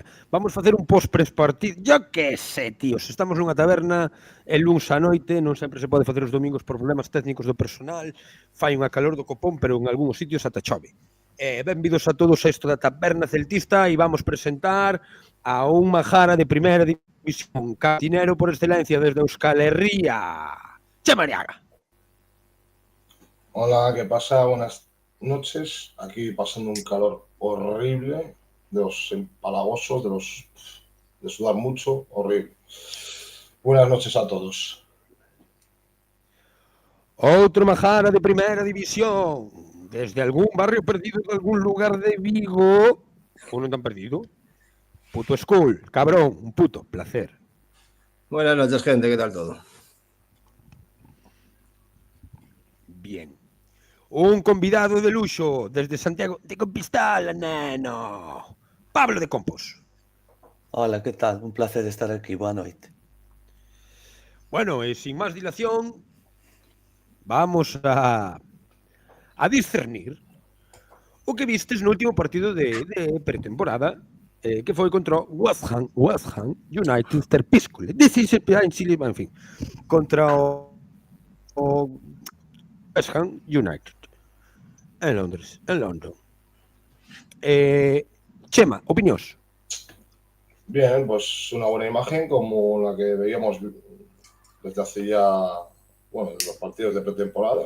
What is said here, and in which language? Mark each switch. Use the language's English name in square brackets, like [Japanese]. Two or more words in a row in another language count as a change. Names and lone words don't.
[Galician] Vamos facer un post-prespartido. [Spanish] Yo que sé, tíos. [Galician] Estamos nunha taberna el luns á noite. Non sempre se pode facer os domingos por problemas técnicos do personal. Fai unha calor do copón, pero en algúns sitios ata chove. Benvidos a todos a isto da taberna celtista e vamos presentar a un majara de primeira división, cantinero por excelencia desde Euskal Herria, Chema Arriaga. [Spanish] Hola, ¿qué pasa? Buenas noches. Aquí pasando un calor horrible, de los empalagosos, de sudar mucho, horrible. Buenas noches a todos. [Galician] Outro majara de primeira división, desde algún barrio perdido de algún lugar de Vigo. Ou non tan perdido. Puto School, cabrón, un puto placer. [Spanish] Buenas noches, gente, ¿qué tal todo? Bien. [Galician] Un convidado de luxo desde Santiago de Compostela, neno. Pablo de Compos. [Spanish] Hola, ¿qué tal? [Galician] Un placer estar aquí, boa noite. Bueno, e sin máis dilación, vamos a discernir o que vistes no último partido de pretemporada que foi contra o West Ham United Terpíscule. En fin, contra o West Ham United en Londres, en London. Chema, opinións? [Spanish] Bien, pues una buena imagen como la que veíamos desde hace ya, bueno, los partidos de pretemporada.